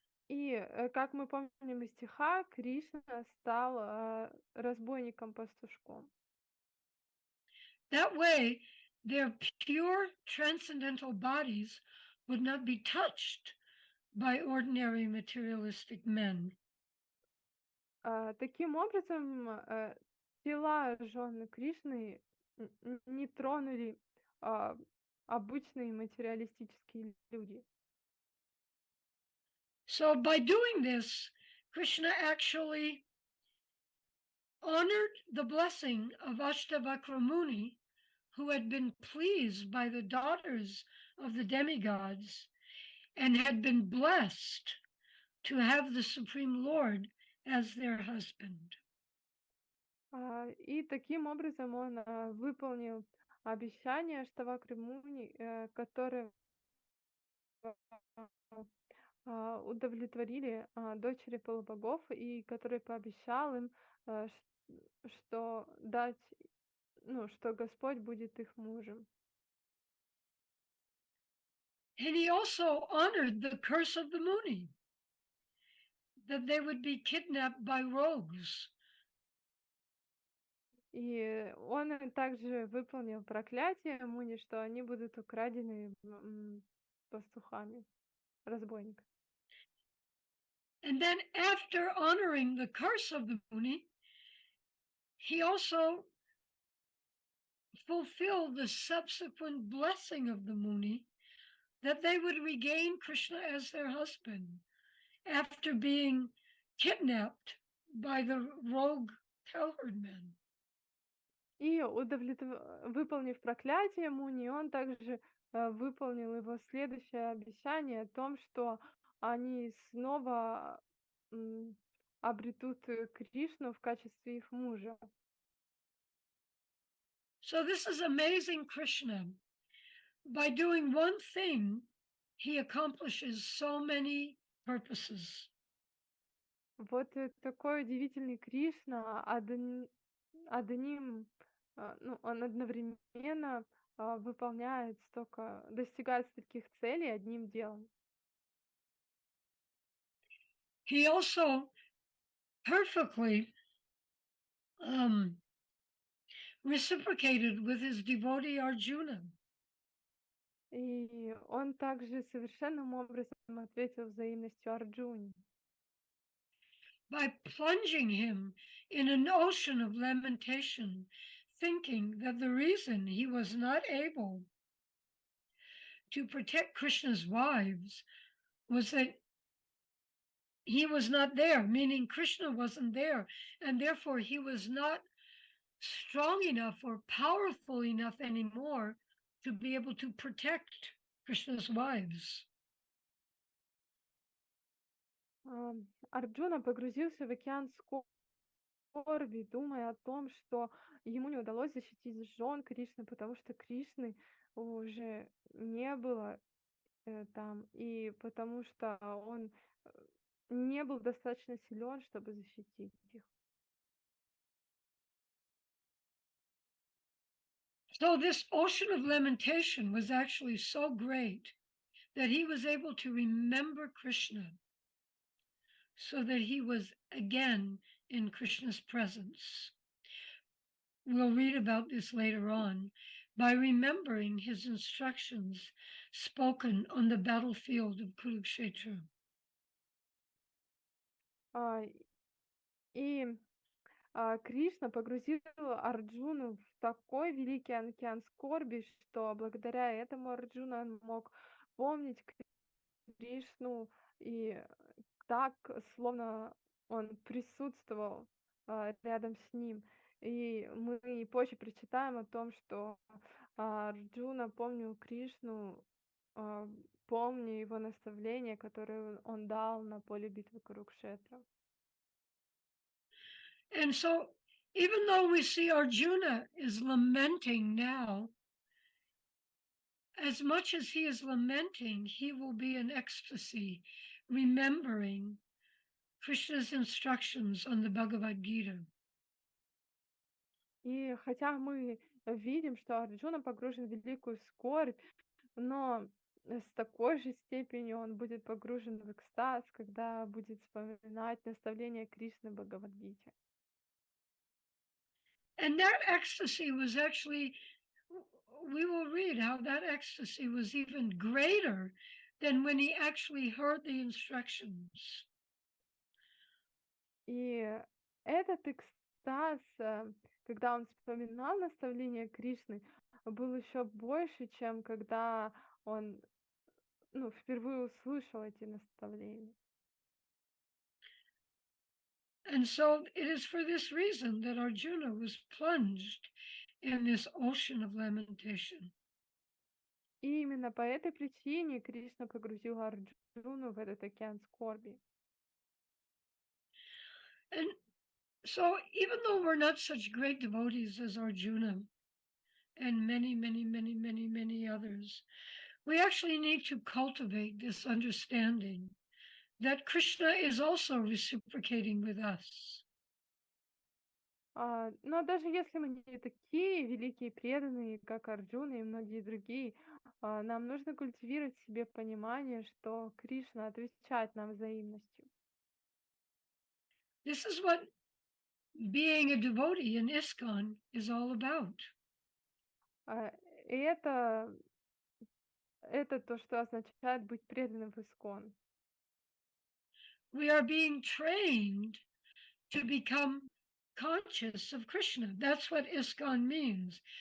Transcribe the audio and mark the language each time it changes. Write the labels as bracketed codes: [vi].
[ru] И, как мы помним из стиха, Кришна стал разбойником-пастушком. [en] That way, their pure transcendental bodies would not be touched by ordinary materialistic men. [ru] Таким образом, тела жен Кришны не тронули обычные материалистические люди. [en] So by doing this, Krishna actually honored the blessing of Ashtavakra Muni, who had been pleased by the daughters of the demigods and had been blessed to have the Supreme Lord as their husband. [ru] И таким образом он выполнил обещание Аштавакры Муни, которое удовлетворили дочери полубогов, и который пообещал им, что дать, что Господь будет их мужем. [en] And he also honored the curse of the Muni, that they would be kidnapped by rogues. [ru] И он также выполнил проклятие Муни, что они будут украдены пастухами, разбойниками. [en] And then after honoring the curse of the Muni, he also fulfilled the subsequent blessing of the Muni that they would regain Krishna as their husband after being kidnapped by the rogue cowherdmen. [ru] И выполнив проклятие Муни, он также выполнил его следующее обещание о том, что они снова обретут Кришну в качестве их мужа. [en] So this is amazing Krishna. By doing one thing, he accomplishes so many purposes. [ru] Вот такой удивительный Кришна, одним, он одновременно достигает стольких целей одним делом. [en] He also perfectly reciprocated with his devotee Arjuna. [ru] И он также совершенным образом ответил взаимностью Арджуне. [en] By plunging him in an ocean of lamentation, thinking that the reason he was not able to protect Krishna's wives was that he was not there, meaning Krishna wasn't there, and therefore he was not strong enough or powerful enough anymore to be able to protect Krishna's wives. [ru] Арджуна погрузился в океан скорби, думая о том, что ему не удалось защитить жен Кришны, потому что Кришны уже не было там, и потому что он не был достаточно силен, чтобы защитить их. [en] So this ocean of lamentation was actually so great that he was able to remember Krishna, so that he was again in Krishna's presence. We'll read about this later on, by remembering his instructions spoken on the battlefield of Kurukshetra. [ru] И Кришна погрузил Арджуну в такой великий океан скорби, что благодаря этому Арджуна мог помнить Кришну и так, словно он присутствовал рядом с ним. И мы и позже прочитаем о том, что Арджуна помнил Кришну, а, помня его наставления, которые он дал на поле битвы Курукшетра. [en] And so, even though we see Arjuna is lamenting now, as much as he is lamenting, he will be in ecstasy, remembering Krishna's instructions on the Bhagavad Gita. [ru] И хотя мы видим, что Арджуна погружен в великую скорбь, но с такой же степенью он будет погружен в экстаз, когда будет вспоминать наставления Кришны в Бхагавадгите. [en] And that ecstasy was actually, we will read how that ecstasy was even greater than when he actually heard the instructions. [ru] И этот экстаз, когда он вспоминал наставления Кришны, был еще больше, чем когда он впервые услышал эти наставления. [en] And so it is for this reason that Arjuna was plunged in this ocean of lamentation. [ru] И именно по этой причине Кришна погрузил Арджуну в этот океан скорби. [en] And so, even though we're not such great devotees as Arjuna and many, many, many, many, many others, we actually need to cultivate this understanding that Krishna is also reciprocating with us. [ru] Но даже если мы не такие великие преданные, как Арджуна и многие другие, нам нужно культивировать в себе понимание, что Кришна отвечает нам взаимностью. [en] This is what being a devotee in ISKCON is all about. [ru] И это то, что означает быть преданным в Искон. [en] We are being trained to become conscious of Krishna. That's what ISKCON means.